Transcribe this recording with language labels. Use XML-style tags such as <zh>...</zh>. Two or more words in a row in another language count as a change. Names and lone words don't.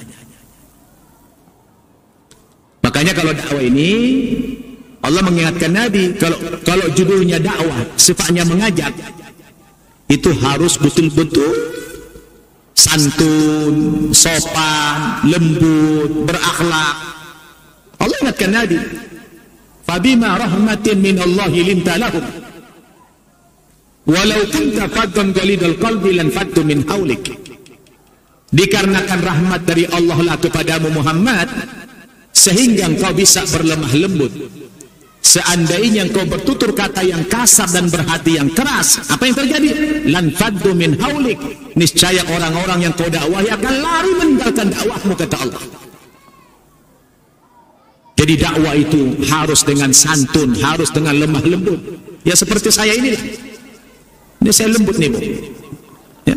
<id>Makanya kalau dakwah ini, Allah mengingatkan Nabi, kalau judulnya dakwah, sifatnya mengajak, itu harus betul-betul santun, sopan, lembut, berakhlak. Allah ingatkan Nabi,</id> <ar>فبما رحمة من الله لنت لهم ولو كنت فظا غليظ القلب لانفضوا من حولك.</ar> <id>Dikarenakan rahmat dari Allah lah kepadamu Muhammad, sehingga engkau bisa berlemah lembut. Seandainya engkau bertutur kata yang kasar dan berhati yang keras, apa yang terjadi?</id> <ar>لانفضوا من حولك,</ar> <id>niscaya orang-orang yang kau dakwahi akan lari meninggalkan dakwahmu, kata Allah. Jadi dakwah itu harus dengan santun, harus dengan lemah lembut. Ya seperti saya inilah. Ini saya lembut nih, Bu. Ya.</id>